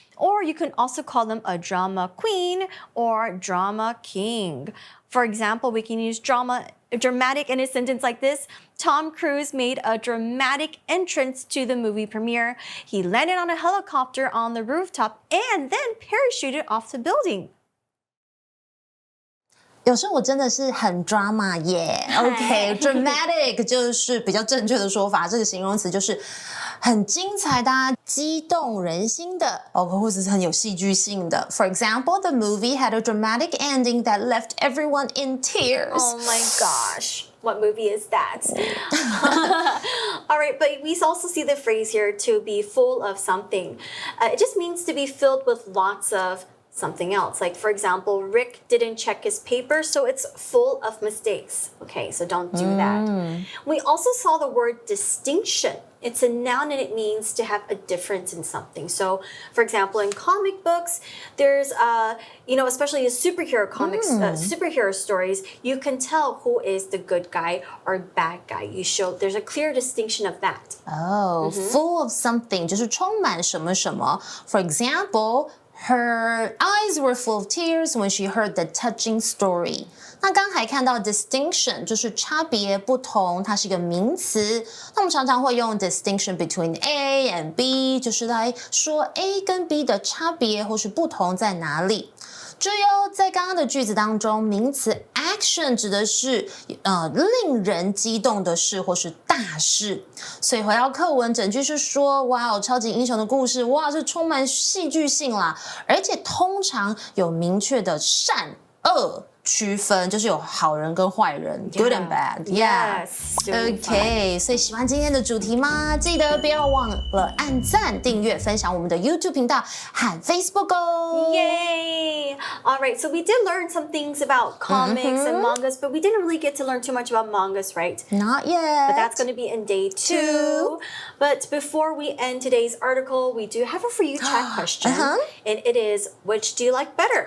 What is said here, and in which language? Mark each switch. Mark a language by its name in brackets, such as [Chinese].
[English] Or you can also call them a drama queen or drama king. For example, we can use dramatic in a sentence like this. Tom Cruise made a dramatic entrance to the movie premiere. He landed on a helicopter on the rooftop and then parachuted off the building. [Chinese] 有时候我真的是很 drama 耶。OK，dramatic 就是比较正确的说法，这个形容词就是很精彩的、激动人心的，或者是很有戏剧性的。 [English] For example, the movie had a dramatic ending that left everyone in tears. Oh my gosh. What movie is that? All right, but we also see the phrase here to be full of something. It just means to be filled with lots of something else. Like, for example, Rick didn't check his paper, so it's full of mistakes. Okay, so don't do that. We also saw the word distinction. It's a noun and it means to have a difference in something. So, for example, in comic books, there's, especially in superhero comics, superhero stories, you can tell who is the good guy or bad guy. There's a clear distinction of that. Full of something [Chinese] 就是充满什么什么。 [English] For example,Her eyes were full of tears when she heard the touching story. [Chinese] 那刚才看到 distinction 就是差别不同，它是一个名词。那我们常常会用 [English] distinction between A and B， [Chinese] 就是来说 A 跟 B 的差别或是不同在哪里。注意哦，在刚刚的句子当中，名词 action 指的是令人激动的事或是大事。所以回到课文，整句是说，哇，超级英雄的故事，哇，是充满戏剧性啦，而且通常有明确的善恶区分，就是有好人跟坏人 ， [English] good and bad，yeah， OK， [Chinese] 所以喜欢今天的主题吗？记得不要忘了按赞、订阅、分享我们的 YouTube 频道和 Facebook 哦。 [English] Yay! All right, so we did learn some things about comics and mangas, but we didn't really get to learn too much about mangas, right? Not yet. But that's going to be in day 2. But before we end today's article, we do have a for you chat question. And it is, which do you like better?